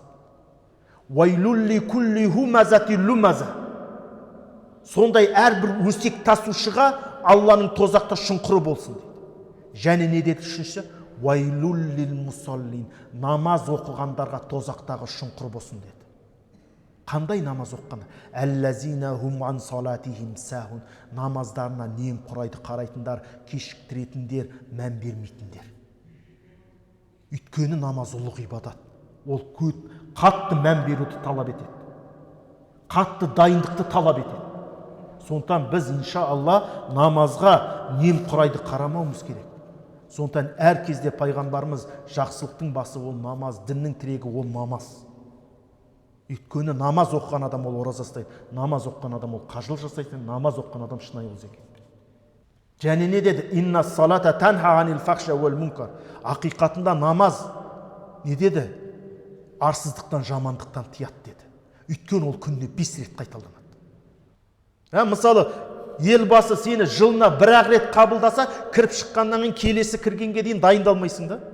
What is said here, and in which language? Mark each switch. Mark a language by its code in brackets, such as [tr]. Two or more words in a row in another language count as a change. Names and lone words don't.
[ar] «ويل لكل همزة لمزة». [kk] Сондай әрбір өсек тасушыға Алланың тозақта шұңқыры болсын дейді. Және не деді үшінші? [ar] «ويل للمصلين». [kk] Намаз оқығандарға тозақтағы шұңқыр болсын деді. Қандай намаз оққаны? [ar] «الذين هم عن صلاتهم ساهون». [kk] Намаздарына немқұрайды қарайтындар, кешіктіретіндер, мән бермейтіндер. Өйткені намаз ұлы ғибадат. Ол қатты мән беруді талап етеді. Қатты дайындықты талап етеді. Сондықтан біз иншалла намазға немқұрайды қарамауымыз керек. Сондықтан әр кезде пайғамбарымыз жақсылықтың басы ол намаз, діннің тірегі ол намаз. Өйткені намаз оқыған адам ол ораза ұстайды, намаз оқыған адам ол қажылық жасайды, намаз оқыған адам шынайы зекет. Және не деді? [ar] «إن الصلاة تنهى عن الفحشاء والمنكر». [kk] Ақиқатында намаз не деді? Арсыздықтан, жамандықтан тыяды деді. Өйткені ол күніне 5 рет қайталанады. Мысалы, елбасы сені жылына бір-ақ рет қабылдаса, кіріп шыққаннан кейін келесі кіргенге дейін дайындалмайсың да.